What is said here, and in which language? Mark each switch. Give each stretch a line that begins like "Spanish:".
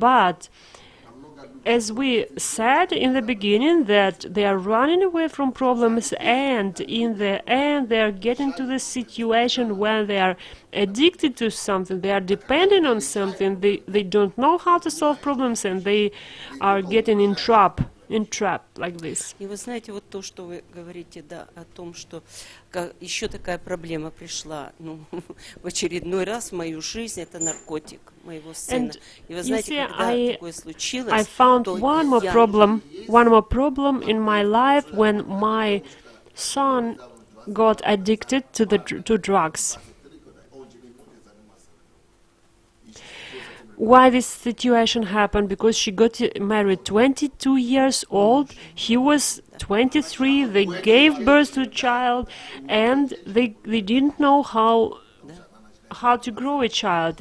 English: But as we said in the beginning, that they are running away from problems, and in the end they are getting to the situation where they are addicted to something, they are dependent on something, they don't know how to solve problems, and they are getting in trap like this.
Russian: И вы знаете, вот то, что вы говорите, да, о том, что еще такая проблема пришла, ну, в очередной раз в мою жизнь, это наркотик моего сына. И вы знаете, когда такое случилось,
English: I found one more problem in my life when my son got addicted to drugs. Why this situation happened? Because she got married 22 years old, he was 23, they gave birth to a child, and they didn't know how to grow a child.